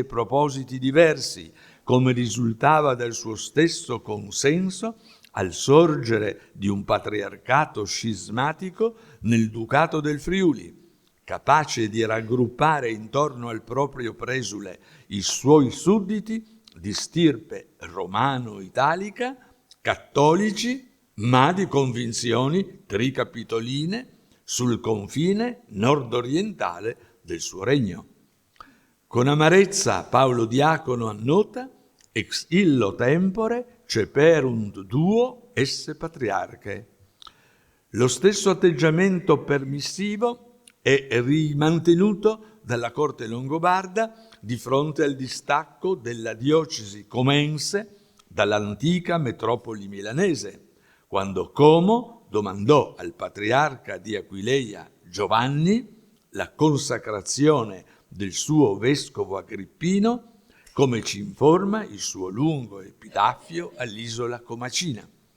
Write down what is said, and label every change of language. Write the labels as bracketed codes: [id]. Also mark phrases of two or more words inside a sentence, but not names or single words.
[it] propositi diversi, come risultava dal suo stesso consenso al sorgere di un patriarcato scismatico nel Ducato del Friuli, capace di raggruppare intorno al proprio presule i suoi sudditi di stirpe romano-italica, cattolici, ma di convinzioni tricapitoline sul confine nord-orientale del suo regno. Con amarezza Paolo Diacono annota: [la] ex illo tempore ceperunt duo esse patriarche. [it] Lo stesso atteggiamento permissivo è rimantenuto dalla corte longobarda di fronte al distacco della diocesi comense dall'antica metropoli milanese, quando Como domandò al patriarca di Aquileia Giovanni la consacrazione del suo vescovo Agrippino, come ci informa il suo lungo epitaffio all'isola Comacina.